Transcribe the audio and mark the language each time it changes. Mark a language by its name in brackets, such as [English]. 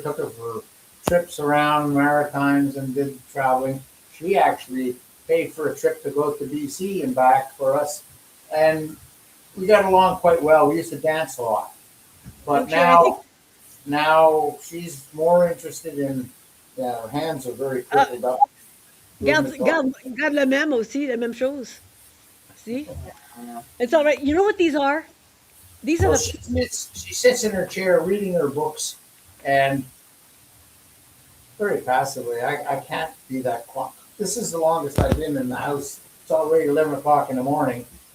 [English] Took her for trips around Maritimes and did traveling. She actually paid for a trip to go to BC and back for us, and we got along quite well. We used to dance a lot, but Okay, I think- now she's more interested in. Yeah, her hands are very crippled up. [French] Garde le même aussi, la même chose. [English] See? It's all right. You know what these are? These are Well, the she sits in her chair reading her books and very passively. I can't be that quiet. This is the longest I've been in the house. It's already 11 o'clock in the morning.